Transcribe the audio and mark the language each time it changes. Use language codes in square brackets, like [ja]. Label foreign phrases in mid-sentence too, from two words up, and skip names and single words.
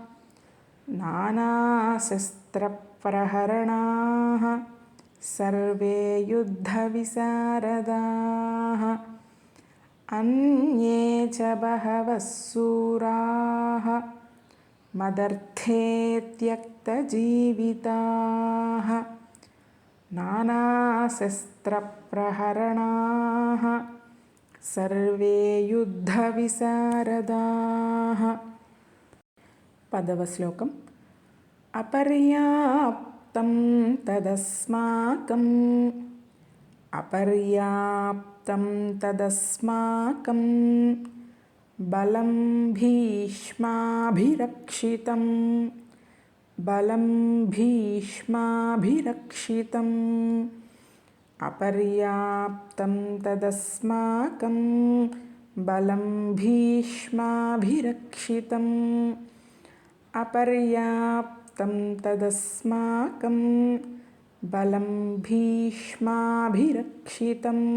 [sa] नानाशस्त्रप्रहरणाः सर्वे युद्धविशारदाः अन्ये च बहवः सूराः मदर्थे त्यक्तजीविताः नानाशस्त्रप्रहरणाः सर्वे युद्धविशारदाः [te] 10వ శ్లోకం [sa] అపర్యాప్తం తదస్మాకం బలం భీష్మాభిరక్షితం అపర్యాప్తం తదస్మాకం బలం భీష్మాభిరక్షితం అపర్యాప్తం తదస్మాకం బలం భీష్మాభిరక్షితం